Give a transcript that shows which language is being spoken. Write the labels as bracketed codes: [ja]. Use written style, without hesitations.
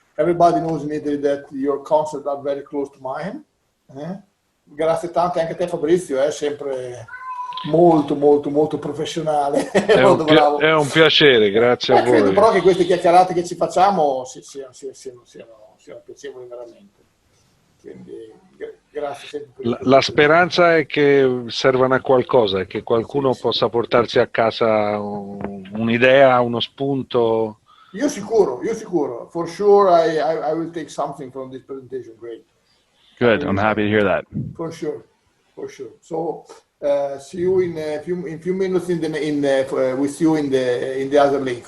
[en] everybody knows in Italy that your concepts are very close to mine. [it] Grazie tante anche a te Fabrizio, è sempre molto molto molto professionale. Molto bravo. È un piacere, grazie a voi. Credo però che queste chiacchierate che ci facciamo siano piacevoli veramente. Quindi grazie sempre. La speranza è che servano a qualcosa e che qualcuno possa portarsi a casa un'idea, uno spunto. Io sicuro. [en] For sure I will take something from this presentation. Great. Good. I'm happy to hear that. For sure. So see you in a few minutes with you in the other link.